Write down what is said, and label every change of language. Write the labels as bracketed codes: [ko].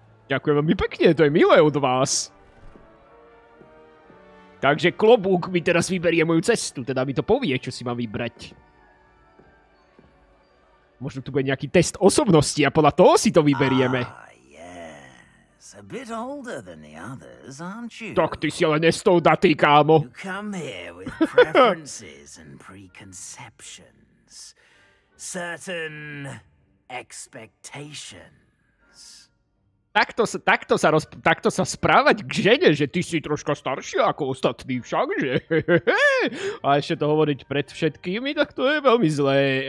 [sk] Ďakujem veľmi pekne, to je milé od vás. Takže klobúk mi teraz vyberie moju cestu, teda mi to povie, čo si mám vybrať. Možno tu bude nejaký test osobnosti a podľa toho si to vyberieme. [en] Yes. A bit older than the others, aren't you? [sk] Tak ty si ale nestoudatý, kámo. [en] You come here with preferences and preconceptions. Certain expectations. [sk] Takto sa správať k žene, že ty si troška staršia ako ostatní však, že? A ešte to hovoriť pred všetkými, tak to je veľmi zlé.